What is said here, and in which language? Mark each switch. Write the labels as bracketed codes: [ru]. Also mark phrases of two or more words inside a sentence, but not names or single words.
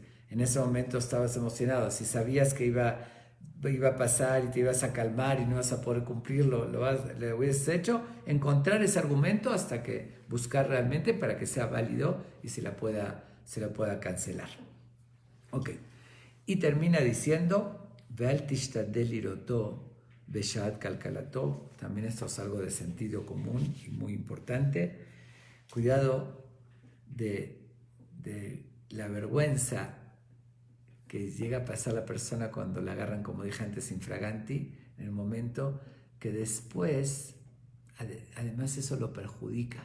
[es] En ese momento estabas emocionado, si sabías que iba a pasar y te ibas a calmar y no ibas a poder cumplirlo, lo hubieses hecho, encontrar ese argumento hasta que buscar realmente para que sea válido y se la pueda cancelar. Ok. Y termina diciendo, [he] ואל תשתדל לראותו בשעת קלקלתו. [es] También esto es algo de sentido común y muy importante. Cuidado de la vergüenza que llega a pasar la persona cuando la agarran, como dije antes, infraganti, en el momento que después, además eso lo perjudica.